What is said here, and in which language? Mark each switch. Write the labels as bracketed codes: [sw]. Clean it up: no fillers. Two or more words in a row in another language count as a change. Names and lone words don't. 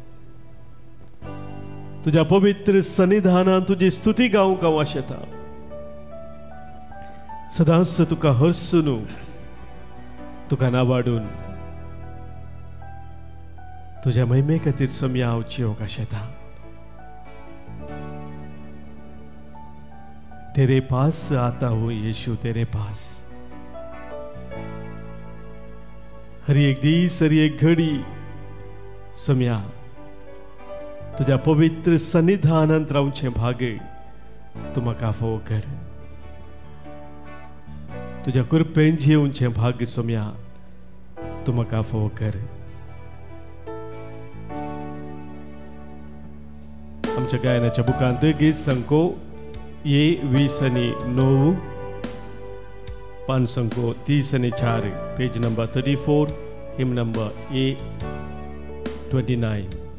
[kok] तुज्या पवित्र सन्निधानांत तुजी स्तुती गावंक हांव आशेता. सदांच तुका हरसून तुका नावाडून तुज्या महिमे खातीर सोम्या हांव जियोंक आशेता. [hi] तेरे पास आता हूं यीशु, तेरे पास. [kok] हर एक दीस, हर एक घडी सोम्या तुझ्या पवित्र सन्निधानांत रावचे भाग्य तूं म्हाका फावो कर. तुझ्या कृपेन जिवचे भाग्य सोम्या तूं म्हाका फावो कर. आमच्या गायनाच्या बुकांत गीत संको ये 20:9, पान संको 30:4, [en] page number 34, hymn number A29.